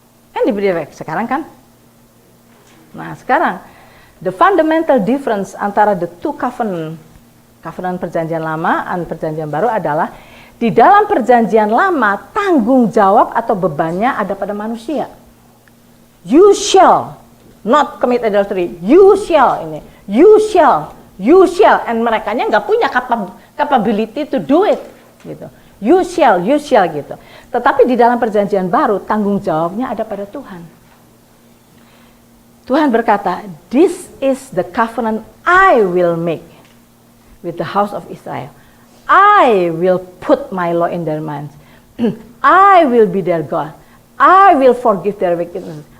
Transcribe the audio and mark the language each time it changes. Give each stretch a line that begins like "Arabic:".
Indonesian: Kan diberi sekarang kan? Nah, sekarang
English: the fundamental difference
Indonesian: antara
English: the two covenant
Indonesian: perjanjian lama dan perjanjian baru adalah di dalam perjanjian lama tanggung jawab atau bebannya ada pada manusia.
English: You shall not commit adultery. You shall ini. You shall, and
Indonesian: merekanya nggak punya
English: capability to do it, gitu. You shall
Indonesian: gitu. Tetapi di dalam perjanjian baru tanggung jawabnya ada pada Tuhan. Tuhan berkata,
English: this is the covenant I will make with the house of Israel. I will put my law in their minds. I will be their God. I will forgive their wickedness.